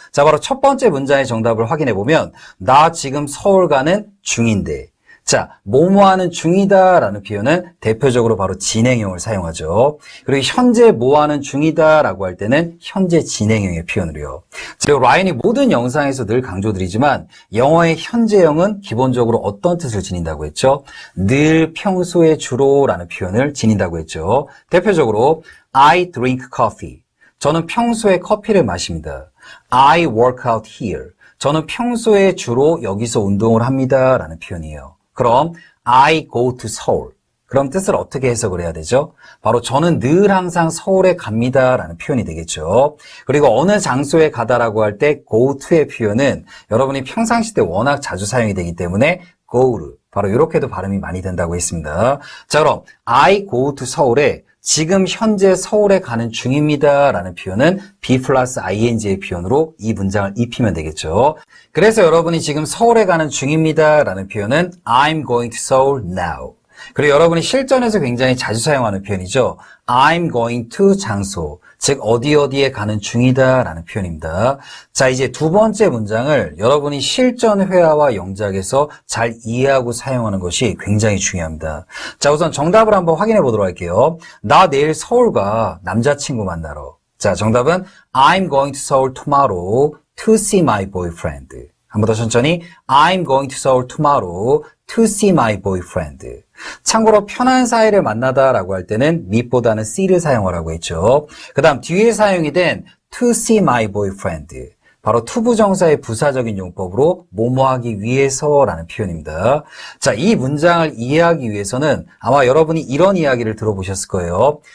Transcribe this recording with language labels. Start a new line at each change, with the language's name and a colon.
Korean: 자, 바로 첫 번째 문장의 정답을 확인해 보면 나 지금 서울 가는 중인데, 자, 뭐뭐하는 중이다 라는 표현은 대표적으로 바로 진행형을 사용하죠. 그리고 현재 뭐하는 중이다 라고 할 때는 현재 진행형의 표현으로요. 그리고 라인이 모든 영상에서 늘 강조드리지만 영어의 현재형은 기본적으로 어떤 뜻을 지닌다고 했죠? 늘 평소에 주로 라는 표현을 지닌다고 했죠. 대표적으로
English: I drink coffee.
Korean: 저는 평소에 커피를 마십니다.
English: I work out here.
Korean: 저는 평소에 주로 여기서 운동을 합니다 라는 표현이에요. 그럼
English: I go to Seoul.
Korean: 그럼 뜻을 어떻게 해석을 해야 되죠? 바로 저는 늘 항상 서울에 갑니다 라는 표현이 되겠죠. 그리고 어느 장소에 가다라고 할 때 go to의 표현은 여러분이 평상시 때 워낙 자주 사용이 되기 때문에 go를 바로 이렇게도 발음이 많이 된다고 했습니다. 자, 그럼
English: I go to
Korean: 서울에 지금 현재 서울에 가는 중입니다 라는 표현은 be 플러스 ing의 표현으로 이 문장을 입히면 되겠죠. 그래서 여러분이 지금 서울에 가는 중입니다 라는 표현은
English: I'm going to Seoul now.
Korean: 그리고 여러분이 실전에서 굉장히 자주 사용하는 표현이죠.
English: I'm going to
Korean: 장소, 즉 어디에 가는 중이다 라는 표현입니다. 자, 이제 두 번째 문장을 여러분이 실전 회화와 영작에서 잘 이해하고 사용하는 것이 굉장히 중요합니다. 자, 우선 정답을 한번 확인해 보도록 할게요. 나 내일 서울 가. 남자친구 만나러. 자, 정답은
English: I'm going to Seoul tomorrow to see my boyfriend.
Korean: 한 번 더 천천히
English: I'm going to Seoul tomorrow to see my boyfriend.
Korean: 참고로 편한 사이를 만나다라고 할 때는 meet보다는 see를 사용하라고 했죠. 그 다음 뒤에 사용이 된
English: to see my boyfriend.
Korean: 바로 투부정사의 부사적인 용법으로 뭐뭐하기 위해서라는 표현입니다. 자, 이 문장을 이해하기 위해서는 아마 여러분이 이런 이야기를 들어보셨을 거예요.